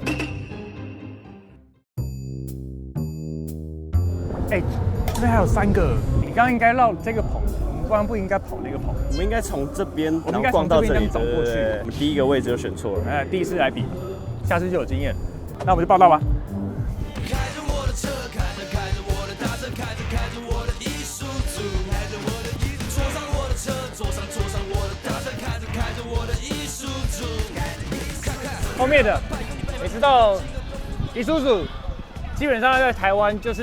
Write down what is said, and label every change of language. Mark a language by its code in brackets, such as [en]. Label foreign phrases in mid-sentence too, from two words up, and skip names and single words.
[zh] 哎，這邊還有3個，你剛剛應該繞這個棚，我們剛剛不應該跑那個棚。我們應該從這邊，然後逛到這裡走過去。我們第一個位置就選錯了。哎，第一次來比，下次就有經驗。那我們就報道吧。后面的，你知道，Isuzu基本上在台湾就是